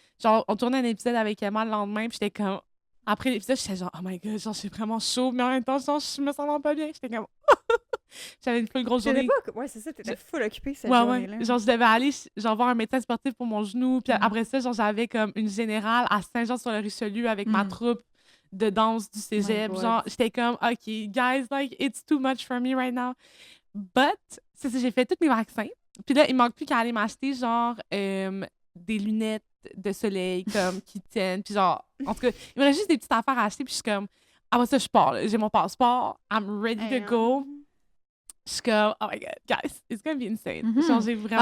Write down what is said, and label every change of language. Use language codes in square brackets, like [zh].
[fr] Genre, on tournait un épisode avec Emma le lendemain, puis j'étais comme, après l'épisode, j'étais genre, oh my god, genre, j'ai vraiment chaud, mais en même temps, genre, je me sens vraiment pas bien. J'étais comme, j'avais une full grosse journée. Ouais, c'est ça, t'étais full occupée cette journée-là. Ouais. Genre, je devais aller genre, voir un médecin sportif pour mon genou. Puis après ça, genre, j'avais comme une générale à Saint-Jean-sur-le-Richelieu avec ma troupe de danse du cégep. Genre, j'étais comme, [en] OK, guys, like, it's too much for me right now. [fr] But, c'est ça, j'ai fait tous mes vaccins. Puis là, il manque plus qu'à aller m'acheter, genre, des lunettes de soleil, comme, qui tiennent. Puis genre, en tout cas, il me reste juste des petites affaires à acheter. Puis je suis comme, ah, moi, ça, je pars, là. J'ai mon passeport. [en] I'm ready to go. [fr] Je suis comme, [en] oh my god, guys, it's gonna be insane. [fr] Genre, j'ai vraiment...